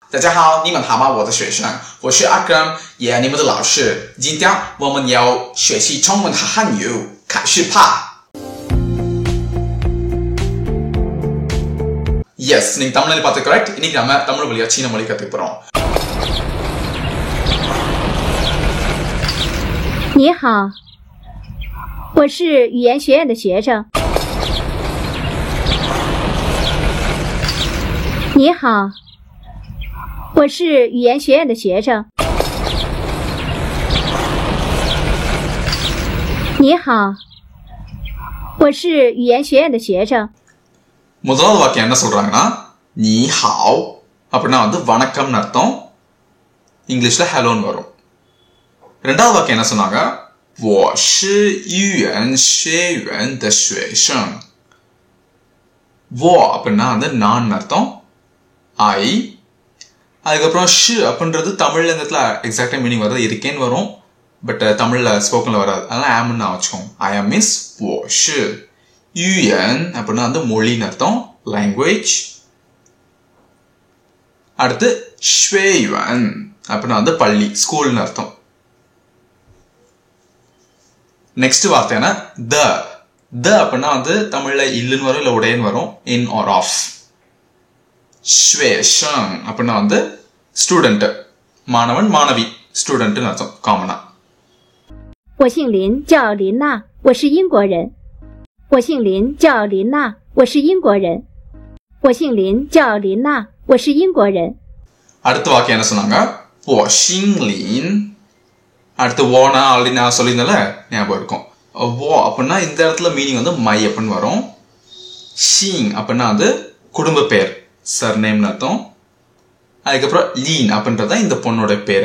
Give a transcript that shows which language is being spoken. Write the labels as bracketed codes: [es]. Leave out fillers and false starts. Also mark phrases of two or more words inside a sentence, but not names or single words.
[zh] 大家好，你们好吗？我的学生，我是阿根，也你们的老师。今天我们要学习中文和汉语，开始吧。 [ta] Yes， நீங்க தமிழ்ல பார்த்து correct。இன்னைக்கு நம்ம தமிழ் வழியா சீன மொழி கத்துக்க போறோம்。 [zh] 你好，我是语言学院的学生。你好，我是语言学院的学生。你好，我是语言学院的学生。 [ta] முதலாவது வாக்கியம் என்ன சொல்றாங்கன்னா [zh] 你好 [ta] அப்படின்னா வணக்கம்னு அர்த்தம். இங்கிலீஷ்ல ஹலோன்னு வரும். ரெண்டாவது வாக்கியம் என்ன சொன்னாங்க? [zh] 我是语言学院的学生。 [ta] 我 அப்படின்னா நான் அர்த்தம். I அதுக்கப்புறம் ஷு அப்படின்றது தமிழ்ல இந்த இடத்துல [en] exactly meaning [ta] வர்றது இருக்கேன்னு வரும். பட் தமிழ்ல ஸ்போக்கன்ல வராது. அதனால ஆம்னு நான் வச்சுக்கோம். [en] I am means [zh] 我是语言 [ta] அப்படின்னா மொழின்னு அர்த்தம். லாங்குவேஜ். அடுத்து 学院 அப்படின்னா பள்ளி ஸ்கூல்னு அர்த்தம். நெக்ஸ்ட் வார்த்தை என்ன? த அப்படின்னா தமிழ்ல இல்லுன்னு வரும் இல்ல உடையன்னு வரும். [en] in or of. [ta] 学生 அப்படின்னா ஸ்டூடெண்ட், மாணவன் மாணவி, ஸ்டூடெண்ட்னு அர்த்தம் காமனா. [zh] 我姓林，叫林娜，我是英国人。我姓林，叫林娜，我是英国人。我姓林，叫林娜，我是英国人。 [ta] அடுத்த வாக்கியம் என்ன சொன்னாங்க? [zh] 我姓林. [ta] அடுத்து ஓனா ஆல்ரெடி நான் சொல்லியிருந்தால ஞாபகம் இருக்கும். ஓ அப்படின்னா இந்த இடத்துல [en] meaning my [ta] அப்படின்னு வரும். ஷீங் அப்படின்னா குடும்ப பேர், சர்நேம்னு அர்த்தம். அதுக்கப்புறம் லீன் அப்படின்றத இந்த பொண்ணோட பேர்.